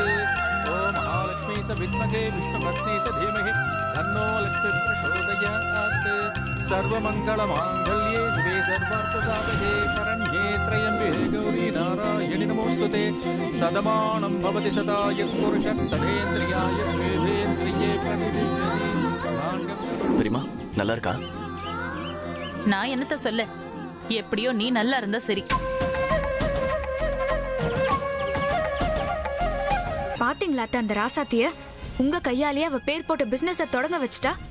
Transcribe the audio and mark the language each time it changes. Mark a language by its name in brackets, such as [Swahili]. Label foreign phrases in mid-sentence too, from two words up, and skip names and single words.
[Sanskrit] ओम महालक्ष्मी स विद्महे विष्णुपत्नी स धीमहि तन्नो लक्ष्मी प्रचोदयात्। सर्वमङ्गलमाङ्गल्ये शिवे सर्वार्थसाधके शरण्ये त्र्यम्बके गौरी नारायणि नमोस्तुते। सदमानं भवति सदाय पुरुषः सदेन्द्रियाय वेदेन्द्रिये प्रतिष्ठति। [Tamil] பெரியமா நல்லா இருக்கா? நான் என்னத்த சொல்ல, எப்படியோ நீ நல்லா இருந்தா சரி. பாத்தீங்களா அந்த ராசாத்திய? உங்க கையாலேயே அவ பேர் போட்ட பிசினஸ தொடங்க வச்சுட்டா.